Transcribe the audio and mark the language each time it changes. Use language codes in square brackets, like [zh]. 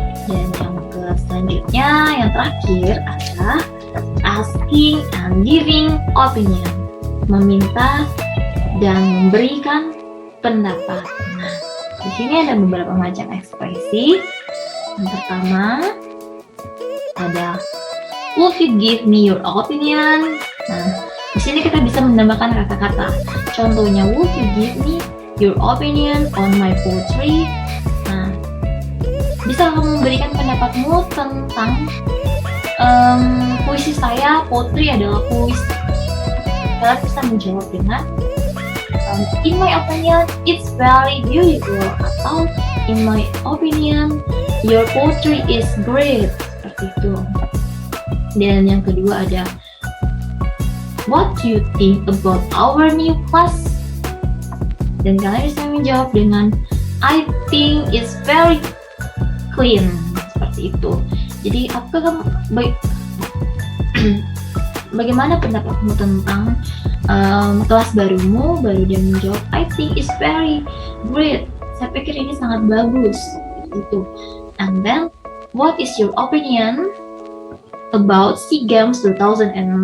[id] Dan yang selanjutnya, yang terakhir adalah [en] asking and giving opinion, [id] meminta dan memberikan pendapat. Nah, di sini ada beberapa macam ekspresi. Yang pertama ada [en] would you give me your opinion? [id] Nah, di sini kita bisa menambahkan kata-kata. Contohnya, [en] would you give me your opinion on my poetry? [id] Nah, bisa kamu memberikan pendapatmu tentang puisi saya. [en] Poetry [id] adalah puisi. Kalian bisa menjawab dengan [en] in my opinion, it's very beautiful, [id] atau [en] in my opinion, your poetry is great, [id] seperti itu. Dan yang kedua ada [en] what do you think about our new class? [id] Dan kalian bisa menjawab dengan [en] I think it's very clean, [id] seperti itu. Jadi apakah bagaimana pendapatmu tentang kelas barumu? Baru dia menjawab [en] I think it's very great. [id] Saya pikir ini sangat bagus, seperti itu. [en] And then what is your opinion about SEA Games 2019?